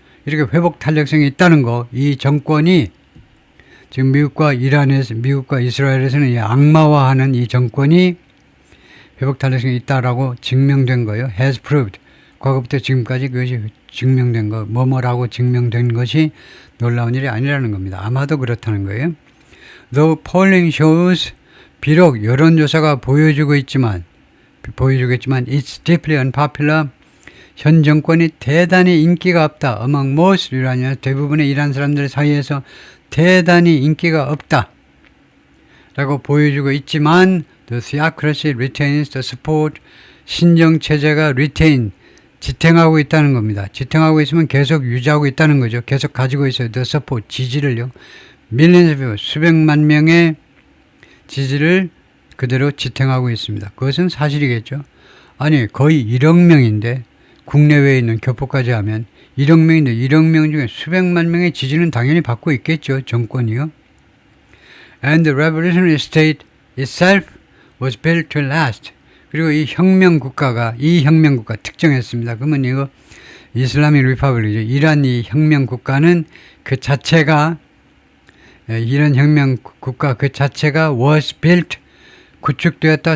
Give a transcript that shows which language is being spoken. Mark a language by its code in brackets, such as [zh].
[ko] 이렇게 회복 탄력성이 있다는 거, 이 정권이 지금 미국과 이스라엘에서는 이 악마화하는 이 정권이 회복 탄력성이 있다라고 증명된 거예요. [en] has proved. [ko] 과거부터 지금까지 그것이 증명된 거, 뭐뭐라고 증명된 것이 놀라운 일이 아니라는 겁니다. 아마도 그렇다는 거예요. [en] Though polling shows, [ko] 비록 여론조사가 보여주고 있지만, 보여주겠지만 [en] it's deeply unpopular. [ko] 현 정권이 대단히 인기가 없다. [en] among most Iranians, [ko] 대부분의 이란 사람들 사이에서 대단히 인기가 없다 라고 보여주고 있지만 [en] the theocracy retains the support. [ko] 신정체제가 retain, 지탱하고 있다는 겁니다. 지탱하고 있으면 계속 유지하고 있다는 거죠. 계속 가지고 있어요. [en] the support, [ko] 지지를요. [en] millions of people, [ko] 수백만 명의 지지를 그대로 지탱하고 있습니다. 그것은 사실이겠죠. 아니 거의 1억 명인데 국내외에 있는 교포까지 하면 1억 명인데 1억 명 중에 수백만 명의 지지는 당연히 받고 있겠죠. 정권이요. [en] And the revolutionary state itself was built to last. [ko] 그리고 이 혁명국가 특정했습니다. 그러면 이거 이슬라믹 리퍼블릭이죠. 이란 이 혁명국가는 그 자체가 이란 혁명국가 그 자체가 [en] was built, [ko] 구축되었다.